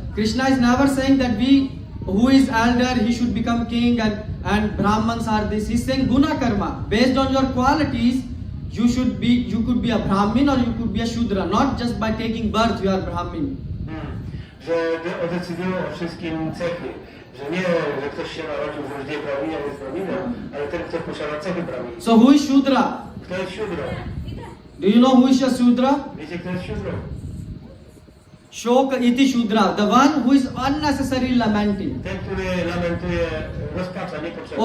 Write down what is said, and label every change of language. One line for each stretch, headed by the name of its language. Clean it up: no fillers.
English: Krishna is never saying that who is elder, he should become king and Brahmans are this. He's saying guna karma. Based on your qualities, you could be a Brahmin or you could be a Shudra. Not just by taking birth you are Brahmin.
Polish: Że decydują o wszystkim cechy. Że nie, że ktoś się narodził w rodzinie Brahmina, jest Brahminem, ale ten, kto posiada cechy Brahmina.
English: So who is Shudra?
Polish: Kto jest Shudrą?
English: Do you know who is a Shudra?
Polish: Wiecie, kto jest Shudrą?
Sanskrit: Shoka iti Shudra.
English: The one who is unnecessarily lamenting.
Polish: Ten, który lamentuje, rozpacza niepotrzebnie.